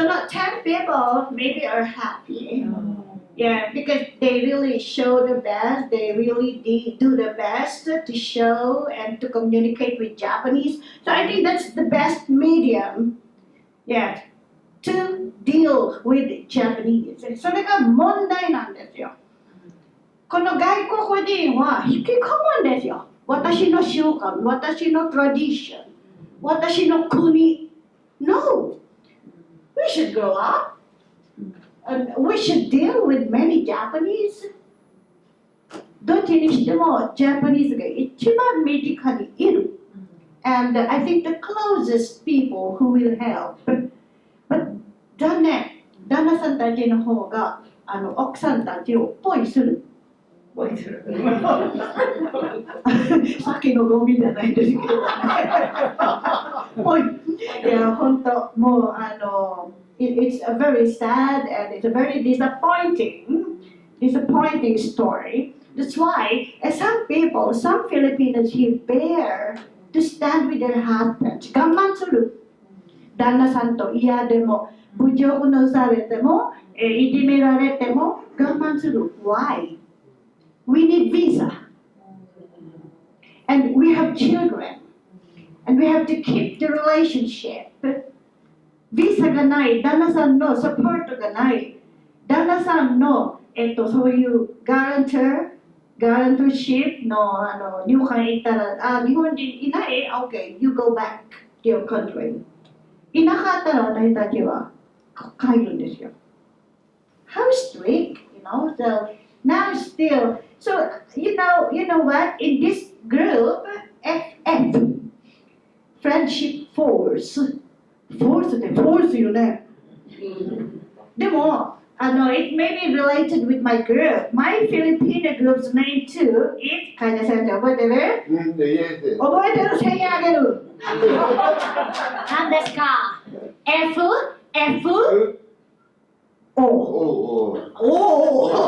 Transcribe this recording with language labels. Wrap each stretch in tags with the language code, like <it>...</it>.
<en>So not 10 people maybe are happy. Yeah, because they really show the best. They really do the best to show and to communicate with Japanese. So I think that's the best medium. Yeah, to deal with Japanese.</en> <ja>それが問題なんですよ。この外国人は引き込むんですよ。私の習慣、私のトラディション、私の国。</ja> <en>No, we should grow up. And we should deal with many Japanese.</en> <ja>どっちにしても Japanese が一番身近にいる。</ja> <en>And I think the closest people who will help.</en> <ja>But 残念、旦那さんたちの方が奥さんたちをポイする。さっきのゴミじゃないんですけど。ポイ。いや、本当、もう</ja> <en>it's a very sad and it's a very disappointing story. That's why some people, some Filipinos here bear to stand with their husbands.</en> <ja>我慢する。旦那さんと嫌でも、侮辱のされても、いじめられても我慢する。</ja> <en>Why? We need visa. And we have children. And we have to keep the relationship.</en> <ja>ビザがない、旦那さんのサポートがない、旦那さんの、そういうガラントシップの入管行ったら、日本人いない ?</ja> <en>Okay, you go back to your country.</en> <ja>いなかったら私たちは帰るんですよ。</ja> <en>How strict, you know? So now still, so you know what? In this group, FF, Friendship Force.</en> <ja>フォースってフォースよね。</ja> <en>でも、it may be related with my group. My Filipino group's name too is</en> <ja>カイナ先生覚えてる？覚えてる1000円あげる。何ですか？</ja> <en>F O.</en>